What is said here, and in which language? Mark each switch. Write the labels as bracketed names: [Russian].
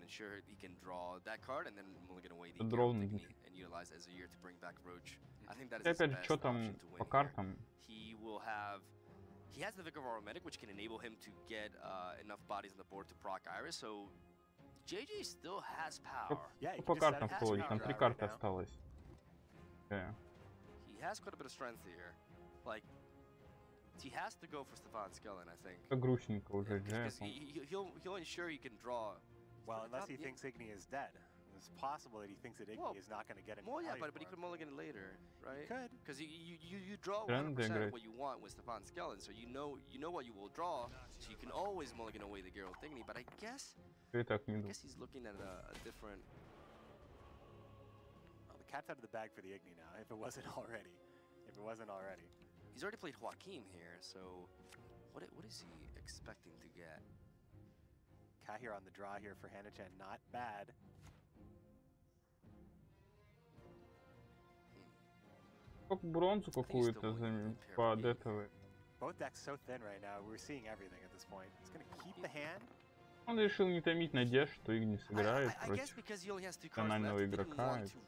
[English] And sure, he can draw that card and then mulligan away the Igni and utilize as a year to bring back Roach. I think that is his best option to win here. He will have. He has the Vicar of Aromatic, which can enable him to get enough bodies on the board to proc Iris. So JJ still has power. [Russian] Yeah, по картам в колоде, там 3 карты осталось. [English] He has quite a bit of strength here. Like, he has to go for Stefan Skellen, I think. [Russian] Грустненько уже, [English] he'll ensure he can draw. Well, unless he thinks Igni is dead. It's possible that he thinks that Igni is not going to get any value. But he could mulligan it later, right? He could. Because you draw 100% what you want with Stefan Skellen, so you know what you will draw, so you can always mulligan away the Geralt Igni. But I guess he's looking at a different. cat's out of the bag for the Igni now, if it wasn't already. If it wasn't already. He's already played Joaquin here, so what is he expecting to get? Ka here on the draw here for Hannah-chan, not bad. [Russian] Как бронзу какую-то под этого. [English] Both decks so thin right now. We're seeing everything at this point. He's gonna keep the hand. [Russian] Он решил не томить надежд, что Игни сыграет против канального игрока.